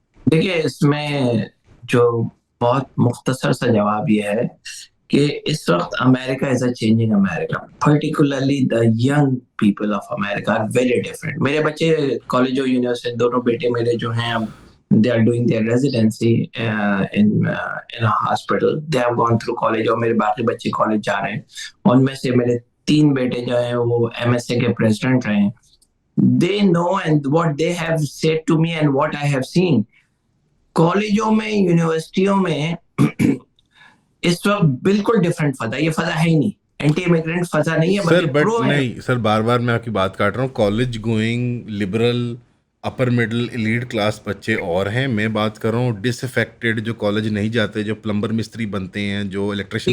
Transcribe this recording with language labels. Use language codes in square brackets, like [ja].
[ur] دیکھیے اس میں جو بہت مختصر سا جواب یہ ہے کہ اس وقت امریکہ [en] Is a changing America, particularly the young people of America are very different. [ur] میرے بچے کالج اور یونیورسٹی، دونوں بیٹے میرے جو ہیں [en] they are doing their residency in a hospital. They have gone through college [ur] اور میرے باقی بچے کالج جا رہے ہیں. ان میں سے میرے 3 بیٹے جو ہیں وہ MSA کے پریزیڈنٹ رہے ہیں. [en] They know and what they have said to me and what I have seen. [ur] کالجوں میں، یونیورسٹیوں میں اس وقت بالکل ڈفرینٹ فضا، یہ فضا ہے ہی نہیں، اینٹی امیگرینٹ فضا نہیں ہے سر بلکہ [en] but [ur] پرو ہے. نہیں سر، بار بار میں آپ کی بات کاٹ رہا ہوں. College going liberal upper middle elite class بچے اور ہیں. میں بات کر رہا ہوں ڈس افیکٹڈ جو کالج نہیں جاتے، جو پلمبر مستری بنتے ہیں، جو الیکٹریشین